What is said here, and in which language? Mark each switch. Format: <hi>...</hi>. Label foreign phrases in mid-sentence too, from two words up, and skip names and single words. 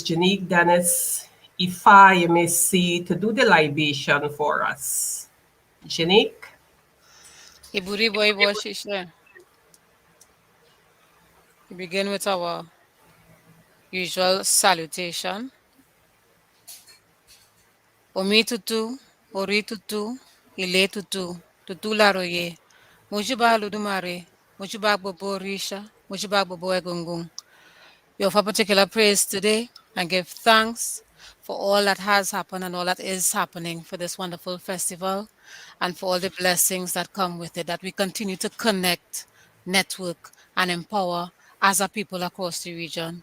<en>Janique Dennis, Ifa Yemesi, to do the libation for us. Janique?</en> <yo>Iburi boy Shisha.</yo> <en>We begin with our usual salutation.</en> <yo>Omi tutu, ori tutu, ile tutu, tutu laroye. Mojiba ludumare, mojiba bobo risha, mojiba bobo egungung.</yo> <en>We offer particular praise today and give thanks for all that has happened and all that is happening for this wonderful festival and for all the blessings that come with it, that we continue to connect, network, and empower as a people across the region.</en>